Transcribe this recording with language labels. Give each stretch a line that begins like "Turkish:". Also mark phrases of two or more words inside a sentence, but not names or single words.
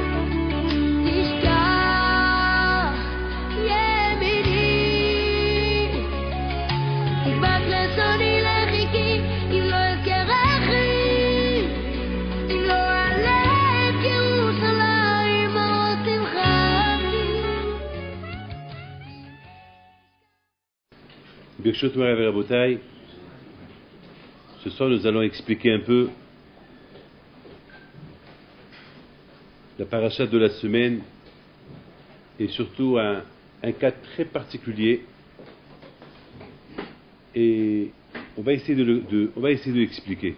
Hebrew: תשכח ימיני, תדבק לשוני לחיכי, אם לא אזכרכי, אם לא עלק ירושלים עוד שמחה. ברשות מורי ורבותי,
French: ce soir nous allons expliquer un peu la paracha de la semaine et surtout un cas très particulier, et on va essayer de l'expliquer.